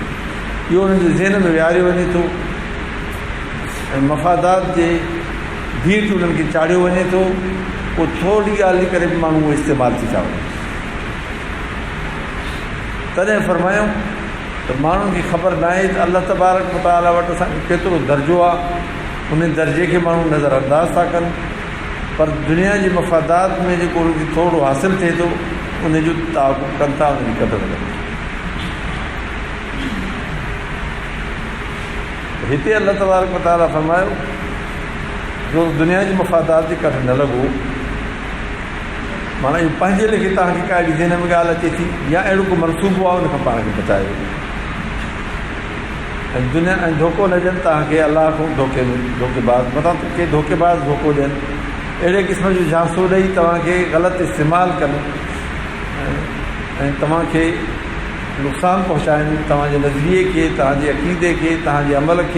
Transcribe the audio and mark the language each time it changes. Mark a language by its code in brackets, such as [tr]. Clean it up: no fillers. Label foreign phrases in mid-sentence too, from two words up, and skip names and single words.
[sd] इहो उन्हनि जे ज़हन में विहारियो वञे थो ऐं मफ़ादात जे भीड़ उन्हनि खे चाढ़ियो वञे थो। पोइ थोरी ॻाल्हि करे बि माण्हू उहो इस्तेमालु थी था वञनि। तॾहिं फरमायूं त माण्हुनि खे ख़बर न आहे त [ar] الله تبارك وتعالى [sd] वटि असांजो केतिरो दर्जो आहे, उन दर्जे खे माण्हू नज़र अंदाज़ था कनि। पर दुनिया जे मफ़ादात में जेको उनखे थोरो हासिलु थिए थो उनजो ताक़ुब कनि था, उनजी क़दुरु कनि। हिते [ar] الله تبارك وتعالى [sd] फरमायो जो दुनिया जी मफ़ादात जे कठि न लॻो, माना इहो पंहिंजे लेखे तव्हांखे का अहिड़ी ज़हन में ॻाल्हि अचे थी या अहिड़ो को मनसूबो आहे उनखां पाण खे बचायो ऐं दुनिया ऐं धोखो न ॾियनि तव्हांखे अलाह खां धोखेबाज़ मथां के धोखेबाज़ धोखो ॾियनि, अहिड़े क़िस्म जो झांसो ॾेई तव्हांखे ग़लति इस्तेमालु कनि ऐं तव्हांखे नुक़सानु पहुचाइनि, तव्हांजे नज़रिए खे, तव्हांजे अक़ीदे खे, तव्हांजे अमल खे।